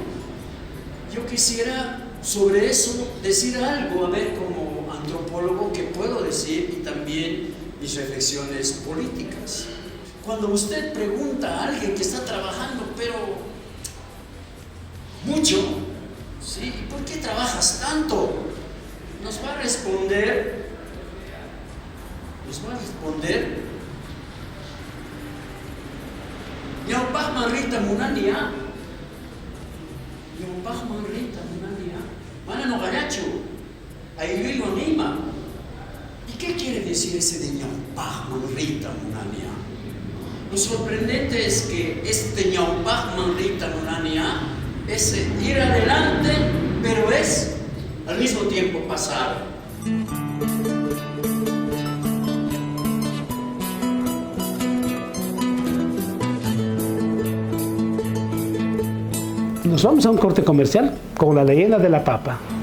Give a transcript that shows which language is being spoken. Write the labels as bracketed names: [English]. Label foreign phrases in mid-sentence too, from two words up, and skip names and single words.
[Spanish] Yo quisiera sobre eso decir algo, a ver, como antropólogo, ¿qué puedo decir? Y también mis reflexiones políticas. Cuando usted pregunta a alguien que está trabajando, pero mucho, ¿sí? ¿Y por qué trabajas tanto? Nos va a responder, [Quechua] Ñawpaq manrita munania, mana noqallachu, aylluywan ima. [Spanish] ¿Y qué quiere decir ese de [Quechua] ñawpaq manrita munania? [Spanish] Lo sorprendente es que este [Quechua] ñaupac manrita nunania [Spanish] es ir adelante, pero es al mismo tiempo pasar. Nos vamos a un corte comercial con la leyenda de la papa.